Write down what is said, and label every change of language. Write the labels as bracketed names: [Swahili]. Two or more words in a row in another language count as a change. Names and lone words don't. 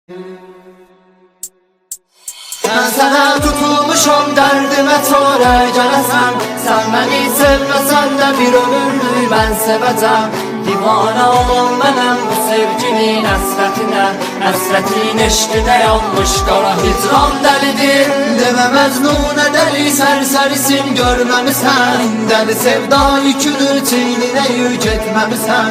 [Turkish] Ben sana tutulmuşum, derdime çare gələsən. Sen beni sevmesen de bir ömürlük ben sevəcəm. [Azerbaijani] Divana olan mənəm bu sevginin həsrətinə. Həsrətin eşqinə yanmış qara hicran dəlidir. Demə Məcnunə dəli sərsərisin görməmisən. Dəli sevda yükünü çiyninə yük etməmisən.